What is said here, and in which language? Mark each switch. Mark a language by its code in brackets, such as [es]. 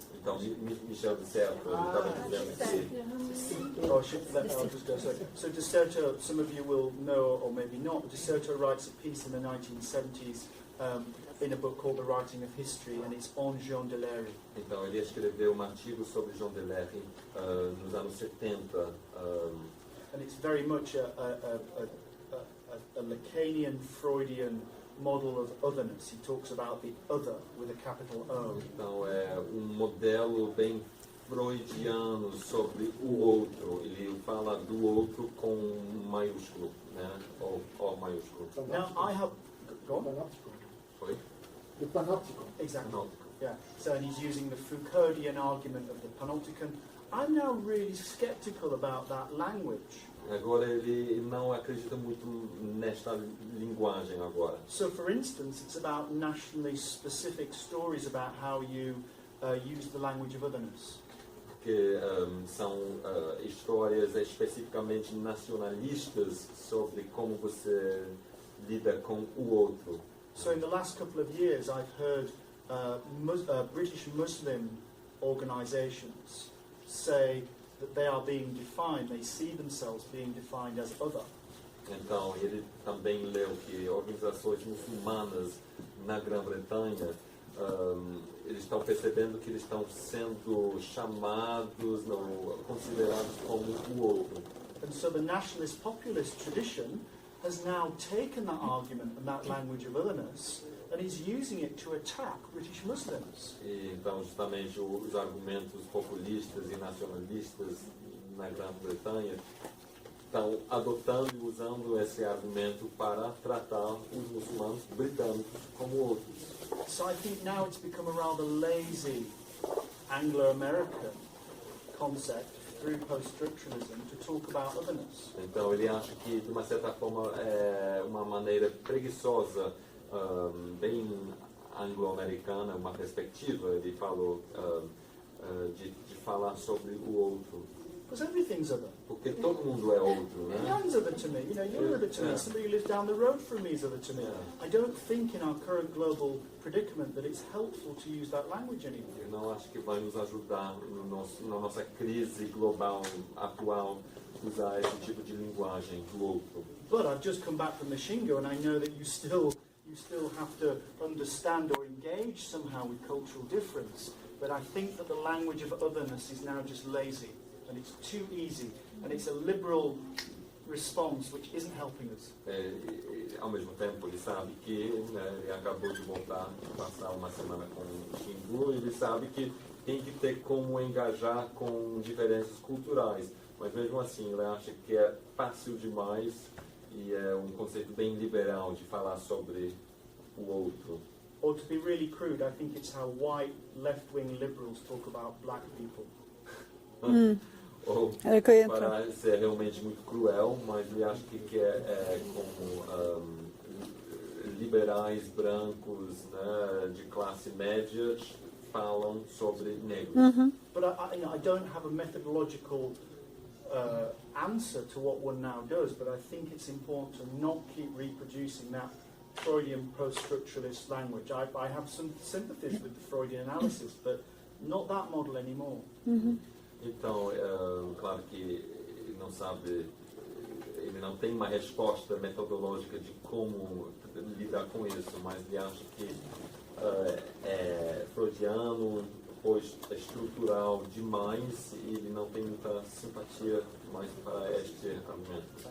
[pt] Então, Michel de Certeau, ele estava dizendo que... [en] I'll just go. So de Certeau, some of you will know, or maybe not, de Certeau writes a piece in the 1970s in a book called The Writing of History, and it's on Jean de Lery. [pt] Então, ele escreveu artigo sobre Jean de Lery nos anos 70. [en] And it's very much a a Lacanian, Freudian model of otherness. He talks about the other with a capital O. [pt] Então é modelo bem freudiano sobre o outro. Ele fala do outro com maiúsculo, né? Ou maiúsculo. [en] Now I have... Go on. [pt] Panóptico. Foi? [en] The panopticon. Exactly. [pt] Panóptico. [en] Yeah. So, and he's using the Foucauldian argument of the panopticon. I'm now really sceptical about that language. [pt] Agora ele não acredita muito nesta linguagem agora. [en] So, for instance, it's about nationally specific stories about how you use the language of otherness. [pt] Porque são histórias especificamente nacionalistas sobre como você lida com o outro. [en] So, in the last couple of years, I've heard British Muslim organisations say that they are being defined, they see themselves being defined as other. [pt] Então, ele também leu que organizações muçulmanas na Grã-Bretanha, eles estão percebendo que eles estão sendo chamados, não, considerados como o outro. [en] And so the nationalist populist tradition has now taken that argument and that language of otherness and is using it to attack British Muslims. [pt] E, então, justamente, os argumentos populistas e nacionalistas na Grã-Bretanha estão adotando e usando esse argumento para tratar os muçulmanos britânicos como outros. [en] So I think now it's become a rather lazy Anglo-American concept through post-structuralism to talk about otherness. [pt] Então ele acha que, de uma certa forma, é uma maneira preguiçosa, bem anglo-americana, uma perspectiva, ele falou, de falar sobre o outro. [en] Because everything's other. [pt] Porque todo mundo é outro, né? [en] Everyone's other to me. You know, you're other to me. Yeah. Somebody who lives down the road from me is other to me. Yeah. I don't think in our current global predicament that it's helpful to use that language anymore. [pt] Eu não acho que vai nos ajudar na nossa crise global atual usar esse tipo de linguagem do outro. [en] But I've just come back from the Shingo and I know that you still have to understand or engage somehow with cultural difference. But I think that the language of otherness is now just lazy. And it's too easy, and it's a liberal response which isn't helping us. [pt] Ao mesmo tempo, ele sabe que, né, ele acabou de voltar, passar uma semana com o Xingu, e ele sabe que tem que ter como engajar com diferenças culturais. Mas mesmo assim, ele acha que é fácil demais e é um conceito bem liberal de falar sobre o outro. [en] Or to be really crude, I think it's how white left-wing liberals talk about black people. [pt] Ou Era que eu ia entrar. para ser realmente muito cruel, mas ele acha que é como liberais brancos, né, de classe média falam sobre negros. [en] But I don't have a methodological answer to what one now does, but I think it's important to not keep reproducing that Freudian post-structuralist language. I have some sympathies with the Freudian analysis, but not that model anymore. [pt] Então, claro que ele não sabe, ele não tem uma resposta metodológica de como lidar com isso, mas ele acha que é freudiano, depois é estrutural demais e ele não tem muita simpatia mais para este argumento.